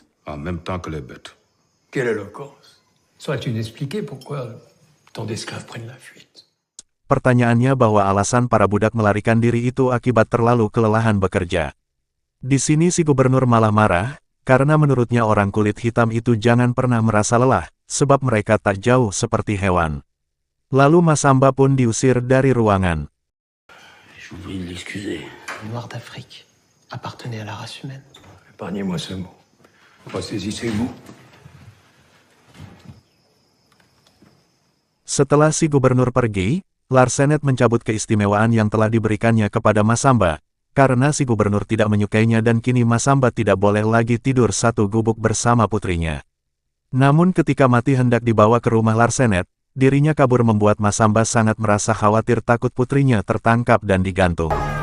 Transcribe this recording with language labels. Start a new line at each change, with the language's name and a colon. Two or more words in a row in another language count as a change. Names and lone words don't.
Indonesian: Pertanyaannya bahwa alasan para budak melarikan diri itu akibat terlalu kelelahan bekerja. Di sini si gubernur malah marah, karena menurutnya orang kulit hitam itu jangan pernah merasa lelah, sebab mereka tak jauh seperti hewan. Lalu Masamba pun diusir dari ruangan.
French: Appartenait à la race humaine. Épargnez-moi ce mot. Ressaisissez-vous.
Indonesian: Setelah si gubernur pergi, Larsenet mencabut keistimewaan yang telah diberikannya kepada Masamba, karena si gubernur tidak menyukainya dan kini Masamba tidak boleh lagi tidur satu gubuk bersama putrinya. Namun ketika Mati hendak dibawa ke rumah Larsenet, dirinya kabur membuat Masamba sangat merasa khawatir takut putrinya tertangkap dan digantung.